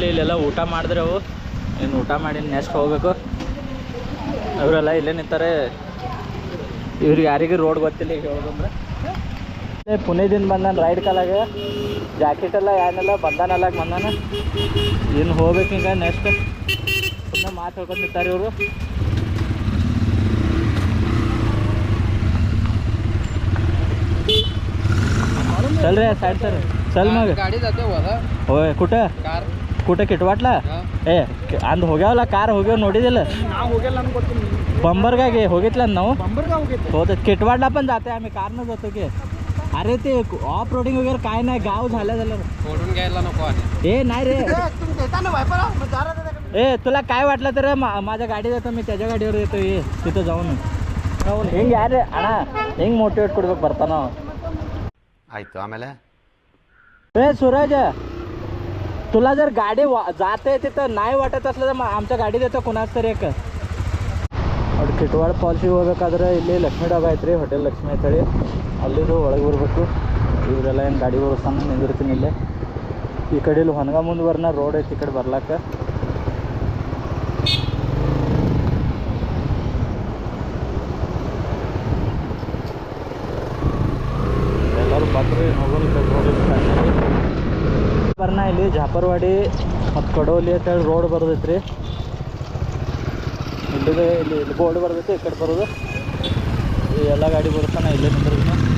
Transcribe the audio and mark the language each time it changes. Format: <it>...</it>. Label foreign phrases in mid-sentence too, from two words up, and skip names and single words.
<kn>ಇಲ್ಲೆಲ್ಲ ಊಟ ಮಾಡಿದ್ರೆ ಅವು ಇನ್ನು ಊಟ ಮಾಡಿ ನೆಕ್ಸ್ಟ್ ಹೋಗ್ಬೇಕು ಅವರೆಲ್ಲ ಇಲ್ಲೇ ನಿಂತಾರೆ ಇವ್ರಿಗೆ ಯಾರಿಗೆ ರೋಡ್ ಗೊತ್ತಿಲ್ಲ ಈಗ ಹೋಗಂದ್ರೆ ಪುಣೆದಿಂದ ಬಂದಾನ ರೈಡ್ ಕಾಲಾಗ ಜಾಕೆಟ್ ಎಲ್ಲ ಏನೆಲ್ಲ ಬಂದಾನಲ್ಲ ಬಂದಾನ ಇನ್ನು ಹೋಗ್ಬೇಕು ಹಿಂಗೆ ನೆಕ್ಸ್ಟ್ ಸುಮ್ಮನೆ ಮಾತು ಹೇಳ್ಕೊಂಡು ನಿಂತಾರೆ ಇವರು</kn> <mr>चल रे साइड सर चल मग गाडी जाते होय कुठं कार कुठं किटवाटला</mr> <kn>ಏ ಅಂದ್ ಹೋಗ್ಯಾವಲ್ಲ ಕಾರ್ ಹೋಗ್ಯಾವ ನೋಡಿದಿಲ್ಲ ನಾವು ಹೋಗಿಲ್ಲ ಅನ್ಕೋತೀನಿ ಬಂಬರಗಾಗೆ ಹೋಗಿತ್ಲಾ ನಾ ಬಂಬರಗಾ ಹೋಗೆ</kn> <mr>हो तर किटवाडला पण जाते आम्ही कारनं जातो की अरे ते ऑफ रोडिंग वगैरे काय नाही गाव झालं सोडून घ्यायला नको आणि ए नाही रे ए तुला काय वाटलं तर माझ्या गाडीत येतो मी त्याच्या गाडीवर येतो ये तिथं जाऊन</mr> <kn>ಹಿಂಗೆ ಯಾರು ಅಣ್ಣ ಹೆಂಗೆ ಮೋಟಿವೇಟ್ ಕೊಡ್ಬೇಕು ಬರ್ತಾನ ಆಯ್ತು ಆಮೇಲೆ</kn> <mr>ए सूरज तुला जर गाडी जाते तिथं नाही वाटत असलं तर आमच्या गाडीत येतं कुणाच तरी एक</mr> <kn>ಅವ್ರು ಕಿಟ್ವಾಡ ಫಾಲ್ಸಿಗೆ ಹೋಗ್ಬೇಕಾದ್ರೆ ಇಲ್ಲಿ ಲಕ್ಷ್ಮೀ ಡಾಬಾ ಐತ್ರಿ ಹೋಟೆಲ್ ಲಕ್ಷ್ಮೀ ಅಂತೇಳಿ ಅಲ್ಲಿದು ಒಳಗೆ ಬರಬೇಕು ಇವರೆಲ್ಲ ಏನು ಗಾಡಿ ಓಡಿಸ್ತಾನೆ ನಿಂದಿರ್ತೀನಿ ಇಲ್ಲೇ ಈ ಕಡೆ ಇಲ್ಲಿ ಹೊನಗ ಮುಂದೆ ಬರ್ನ ರೋಡ್ ಐತಿ ಈ ಕಡೆ ಬರ್ಲಾಕ ಎಲ್ಲರೂ ಬಂದರು ಹೋಗೋದು ಬರ್ನ ಇಲ್ಲಿ ಜಾಪರ್ವಾಡಿ ಮತ್ತು ಕಡೋಲಿ ಅಂತೇಳಿ ರೋಡ್ ಬರೋದೈತ್ರಿ ಇಲ್ಲಿದೆ ಇಲ್ಲಿ ಬೋರ್ಡ್ ಬರ್ತೈತಿ ಈ ಕಡೆ ಬರೋದು ಈ ಎಲ್ಲ ಗಾಡಿ ಬರುತ್ತಾನೆ ಇಲ್ಲೇ ನಿಂದ್ರದ್ದು</kn>